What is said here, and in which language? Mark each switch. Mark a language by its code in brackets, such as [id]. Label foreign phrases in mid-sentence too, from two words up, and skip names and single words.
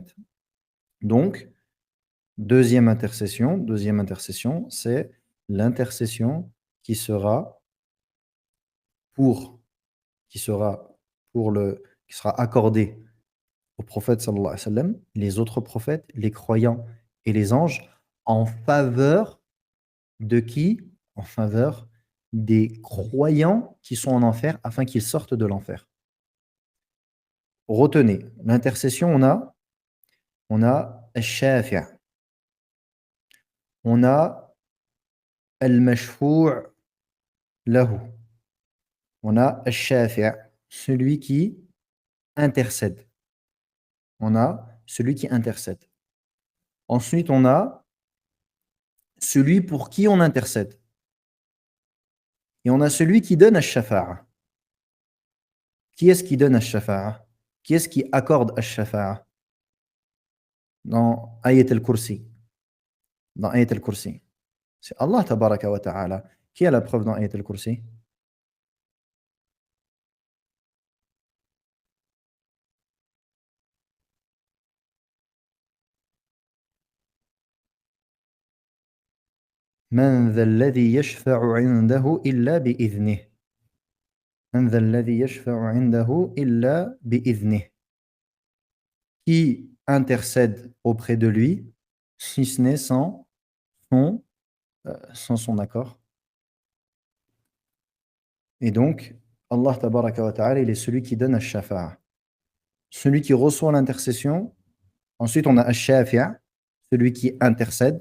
[fr] Donc, deuxième intercession, c'est l'intercession qui sera pour, qui sera qui sera accordée au prophète [ar] صلى الله عليه وسلم, [fr] les autres prophètes, les croyants et les anges en faveur de qui? En faveur des croyants qui sont en enfer afin qu'ils sortent de l'enfer. Retenez, l'intercession, on a al-shafi', on a [ar] المشفوع له, [fr] on a al-shafi', celui qui intercède. On a celui qui intercède. Ensuite, on a celui pour qui on intercède. Et on a celui qui donne al-shafa'a. Qui est-ce qui donne al-shafa'a? Qui est-ce qui accorde al-shafa'a? Dans Ayat al-Kursi. Dans Ayat al-Kursi. C'est [ar] الله تبارك وتعالى. [fr] Qui a la preuve dans Ayat al-Kursi? [ar] من ذا الذي يشفع عنده إلا بإذنه. من ذا الذي يشفع عنده إلا بإذنه. [fr] Qui intercède auprès de lui, si ce n'est son, sans son accord. Et donc, [ar] الله تبارك وتعالى, [fr] il est celui qui donne al-shafa'a. Celui qui reçoit l'intercession. Ensuite, on a al-shafi'a, celui qui intercède.